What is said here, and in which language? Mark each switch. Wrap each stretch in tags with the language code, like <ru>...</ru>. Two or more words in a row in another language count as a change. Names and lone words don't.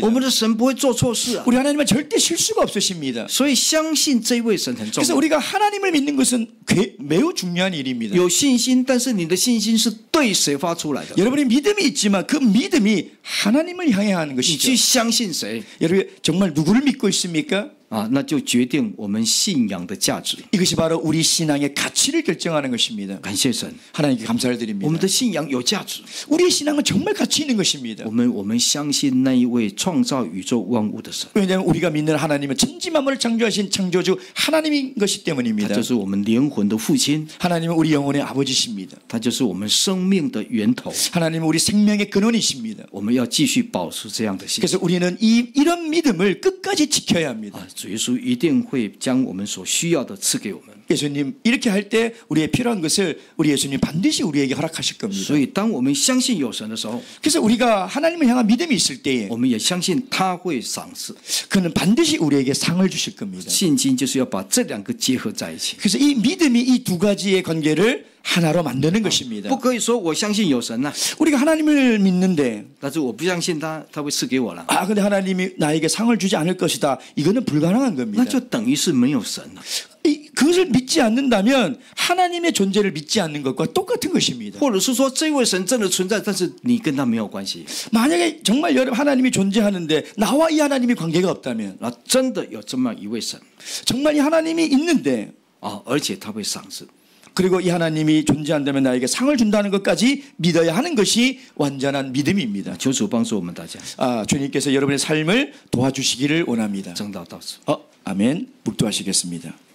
<zh>我们的神不会做错事啊。</zh> <ko>우리 하나님은 절대 실수가 없으십니다.</ko> <zh>所以相信这位神很重</zh> <ko>그래서</ko> <zh>要。</zh> <ko>우리가 하나님을 믿는 것은 매우 중요한 일입니다.</ko> <zh>有信心，但是你的信心是对谁发出来的？</zh> <ko>여러분이 믿음이 있지만 그 믿음이 하나님을 향해 하는</ko> <zh>你</zh> <ko>것이죠.</ko> <zh>去相信谁</zh> <ko>여러분 정말 누구를 믿고 있습니까?</ko> <zh>啊？那就决定我们信仰的价值。</zh> <ko>이것이 바로 우리 신앙의 가치를 결정하는 것입니다.</ko> <zh>感谢神，</zh> <ko>하나님께 감사를</ko> <zh>我们</zh> <ko>드립니다.</ko> <zh>的信仰有价值。</zh> <ko>우리의 신앙은 정말 가치 있는 것입니다.</ko> <zh>我们相信那一位创造宇宙万物的神，</zh> <ko>왜냐하면 우리가 믿는 하나님은 천지만물을 창조하신 창조주 하나님인 것이기</ko> <zh>他</zh> <ko>때문입니다.</ko> <zh>就是我们灵魂的父亲，</zh> <ko>하나님은 우리 영혼의 아버지십니다.</ko> <zh>他就是我们生命的源头。</zh> <ko>하나님은 우리 생명의 근원이십니다.</ko> <zh>我们要继续保持这样的信心。</zh> <ko>그래서 우리는 이런 믿음을 끝까지 지켜야 합니다.</ko> <zh>啊，主耶稣一定会将我们所需要的赐给我们。</zh> <ko>예수님 이렇게 할 때 우리의 필요한 것을 우리 예수님 반드시 우리에게 허락하실 겁니다.</ko> <zh>所以，当我们相信有神的时候，</zh> <ko>그래서 우리가 하나님을 향한 믿음이 있을 때에</ko> <zh>我们也相信他会赏赐。</zh> <ko>그는 반드시 우리에게 상을 주실 겁니다.</ko> <zh>信心就是要把这两个结合在一起，</zh> <ko>그래서 이 믿음이 이 두 가지의 관계를 하나로 만드는 것입니다.</ko> <zh>不可以说我相信有神呐、</zh> <ko>우리가 하나님을 믿는데</ko> <zh>但是我不相信他会赐给我了，</zh> <ko>근데 하나님이 나에게 상을 주지 않을 것이다. 이거는 불가능한</ko> <zh>那</zh> <ko>겁니다.</ko> <zh>就等于是没有神了。</zh> <ko>그것을 믿지 않는다면 하나님의 존재를 믿지 않는 것과 똑같은 것입니다.</ko> <zh>或者是说这位神真的存在，但是你跟他没有关系，</zh> <ko>만약에 정말 여러분 하나님이 존재하는데 나와 이 하나님이 관계가 없다면</ko> <zh>那真的有这么一位神</zh> <ko>정말 이 하나님이 있는데</ko> <zh>啊，而且他会赏赐。</zh> <ko>그리고 이 하나님이 존재한다면 나에게 상을 준다는 것까지 믿어야 하는 것이 완전한 믿음입니다.</ko> <zh>求主帮助我们大家，</zh> <ko>주님께서 여러분의 삶을 도와주시기를 원합니다.</ko> <zh>正道到此。</zh> <ko>아멘. 묵도하시겠습니다.</ko>